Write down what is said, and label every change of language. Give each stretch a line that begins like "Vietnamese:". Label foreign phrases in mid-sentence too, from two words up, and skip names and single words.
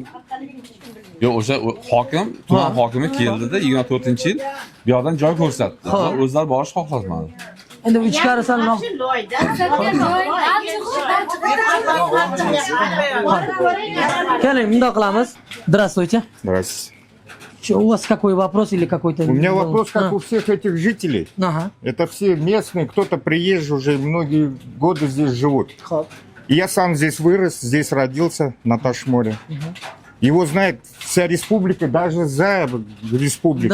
Uzbek: Yo'q, o'sha hokim, tuman hokimi keldida 24-yil bu yoqdan joy ko'rsatdi. O'zlari borish xohlasmadi. Endi ichkari sal keling, bundoq qilamiz.
Russian: Здравствуйте. Здравствуйте. У вас какой вопрос или какой-то... У меня вопрос, как у всех этих жителей. Ага. Это все местные, кто-то приезжий, уже многие годы здесь живут. И я сам здесь вырос, здесь родился, на Ташморе. Его знает вся республика, даже за республику.